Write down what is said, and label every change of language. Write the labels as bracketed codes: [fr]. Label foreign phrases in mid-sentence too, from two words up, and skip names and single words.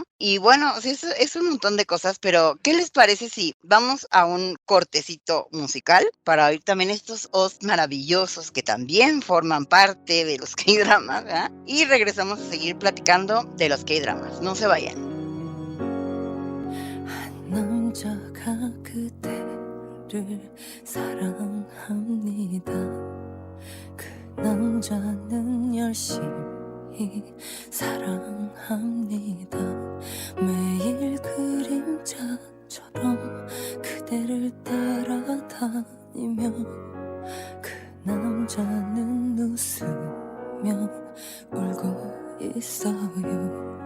[es] Y bueno, sí, es un montón de cosas, pero ¿qué les parece si vamos a un cortecito musical para oír también estos OST maravillosos que también forman parte de los K-dramas, ¿verdad? Y regresamos a seguir platicando de los K-dramas. No se vayan. [ko] 남자가 그대를 사랑합니다. 그 남자는 열심히 사랑합니다. 매일 그림자처럼 그대를 따라다니며 그 남자는 웃으며 울고 있어요.